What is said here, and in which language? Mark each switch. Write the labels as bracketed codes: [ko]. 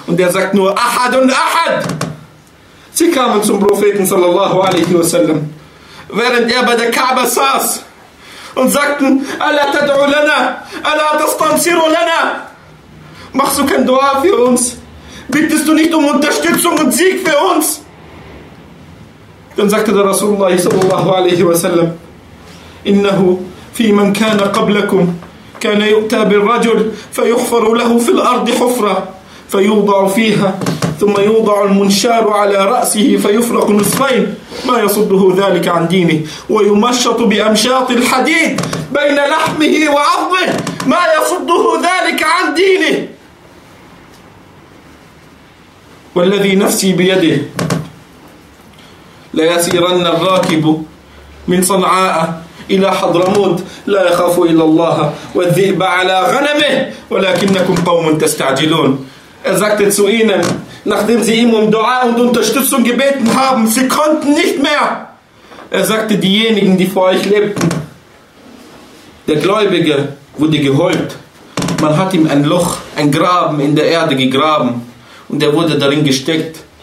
[de] Und er sagt nur, Ahad und Ahad. Sie kamen zum Propheten sallallahu alaihi wasallam, während er bei der Kaaba saß, und sagten, [ar] Allah tad'u lana, Allah tastansiru lana. [de] Machst du kein Dua für uns? Bittest du nicht um Unterstützung und Sieg für uns? Dann sagte der [ar] Rasulullah sallallahu alaihi wasallam, innahu fi man kana qablakum kana yu'ta bil rajul fayuhfaru lahu fil ardi hufra fayuda'u fiha ثم يوضع المنشار على رأسه فيفرق نصفين ما يصده ذلك عن دينه ويمشط بأمشاط الحديد بين لحمه وعظمه ما يصده ذلك عن دينه والذي نفسي بيده ليسيرن الراكب من صنعاء إلى حضرموت لا يخاف إلا الله والذئب على غنمه ولكنكم قوم تستعجلون. [de] Er sagte zu ihnen, nachdem sie ihm um Dua und Unterstützung gebeten haben, sie konnten nicht mehr. Er sagte, diejenigen, die vor euch lebten, der Gläubige wurde geholt. Man hat ihm ein Loch, ein Graben in der Erde gegraben und er wurde darin gesteckt.